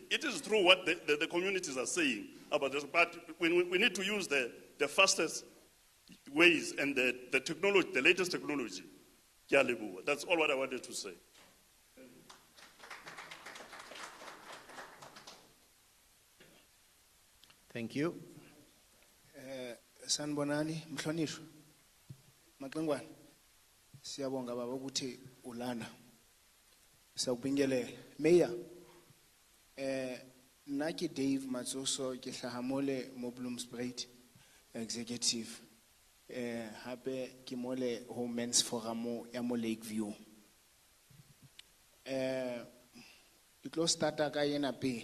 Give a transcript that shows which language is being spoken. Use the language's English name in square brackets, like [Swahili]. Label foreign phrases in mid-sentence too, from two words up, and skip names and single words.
[English] It is true what the communities are saying about this, but we need to use the fastest ways and the technology, the latest technology. That's all what I wanted to say. Thank you. [Zulu] Sanbonani, Mhlonishwa. Maqengwane. Siyabonga baba ukuthi ulana. Sawubingelele. Mayor. [Southern Sotho] Nna ke Dave Matsoso ke hlahamole mo Bloomsbury executive. Hape ke mole ho [English] men's forum [Southern Sotho] ya mo Lakeview. Ke tlo starta ka yena pele.